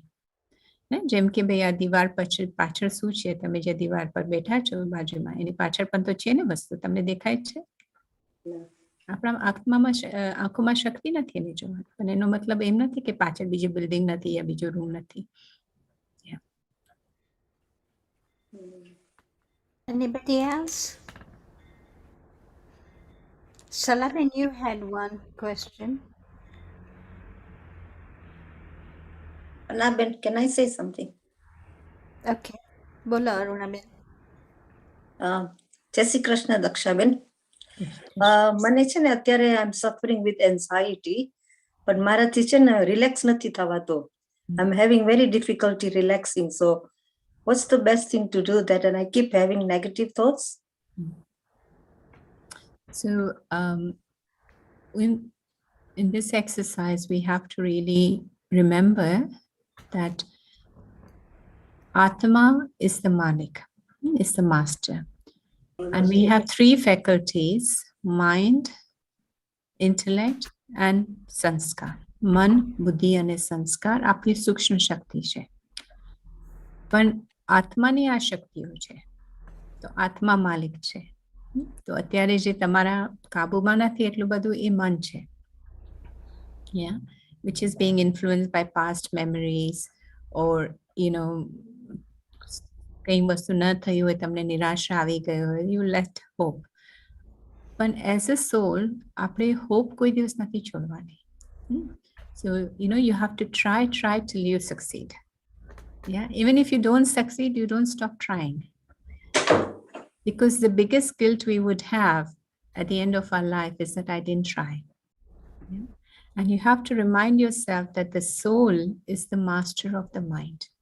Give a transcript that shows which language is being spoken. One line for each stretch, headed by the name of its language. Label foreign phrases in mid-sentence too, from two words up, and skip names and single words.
Gujarati: જેમ કે ભાઈ આ દિવાલ પાછળ શું છે, તમે જે દિવાલ પર બેઠા છો બાજુમાં, એની પાછળ પણ તો છે ને વસ્તુ, તમને દેખાય છે? આપણા આંખોમાં શક્તિ નથી એને જોવાની, પણ એનો મતલબ એમ નથી કે પાછળ બીજી બિલ્ડિંગ નથી યા બીજો રૂમ નથી.
English: Anybody else? Salaman, you had one question. Anabel, can I say something?
Gujarati: Okay. બોલો અરુણાબેન. જય શ્રી કૃષ્ણ દક્ષાબેન. મને છે ને અત્યારે
English: I am suffering with anxiety,
Gujarati: પણ મારાથી છે ને રિલેક્સ નથી થવાતો.
English: I am having very difficulty relaxing. સો what's the best thing to do that? And I keep having negative thoughts. So in this exercise, we have to really remember that Atma is the Malik, is the master. And we have three faculties: mind, intellect, and sanskar.
Gujarati: મન, બુદ્ધિ અને સંસ્કાર આપણી સૂક્ષ્મ શક્તિ છે. પણ આત્માની આ શક્તિઓ છે, તો આત્મા માલિક છે. તો અત્યારે જે તમારા કાબુમાં નથી એટલું બધું એ મન છે.
English: Yeah, which is being influenced by past memories, or
Gujarati: કઈ વસ્તુ ન થઈ હોય, તમને નિરાશા આવી ગઈ હોય,
English: you let hope. પણ as a soul,
Gujarati: આપણે hope કોઈ દિવસ નથી છોડવાની.
English: So, you have to try till you succeed. Yeah, even if you don't succeed, you don't stop trying. Because the biggest guilt we would have at the end of our life is that I didn't try. Yeah? And you have to remind yourself that the soul is the master of the mind.